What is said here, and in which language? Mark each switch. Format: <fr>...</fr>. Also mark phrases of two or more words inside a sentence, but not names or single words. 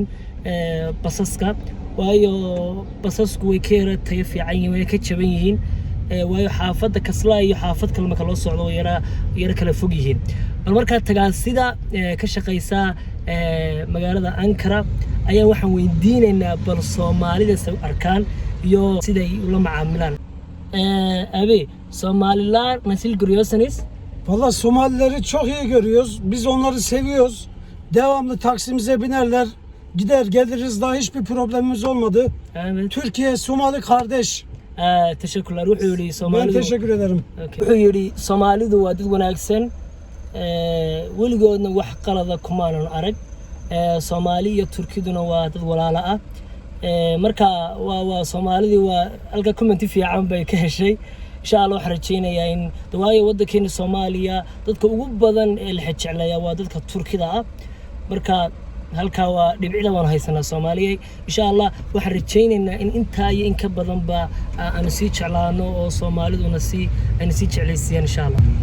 <so>basaska waayo basasku way ka tayo fiican yihiin way ka jaban yihiin waayo xaafadda Kaslay iyo xaafad kale marka loo socdo yara kala fog yihiin bal marka tagaa sida ka shaqeysa magaalada Ankara ayaa waxaan weydiinaynaa bal Soomaalida soo arkaan iyo siday ula macaamilaan</so> <tr>abi Somaliler nasıl görüyorsunuz? Vallahi Somalileri çok iyi görüyoruz. Biz onları seviyoruz. Devamlı taksimize binerler. Gider geliriz, daha hiçbir problemimiz olmadı. Evet. Türkiye Somali kardeş. Teşekkürler.</tr> <so>Wuxuu yiri Soomaalidu.</so> <tr>Ben teşekkür ederim.</tr> <so>Wuxuu yiri Soomaalidu waa dad wanaagsan weligoodna wax qalada kumaanan arag Soomaali iyo Turkiduna waa dad walaalo ah marka waa Soomaalidii waa halka comment fiican bay ka heshay</so> <ar>إن شاء الله</ar> <so>waxaan rajeynayaa in waayo wadankeena Soomaaliya dadka ugu badan ee la jeclaya waa dadka Turkida ah marka halka waa dhibcida waan haysanaa Soomaaliyeey</so> <ar>إن شاء الله</ar> <so>waxaan rajeynaynaa in inta iyo in ka badan ba aan sii jeclaano oo Soomaaliduna aan sii jeclaysiin</so> <ar>إن شاء الله.</ar>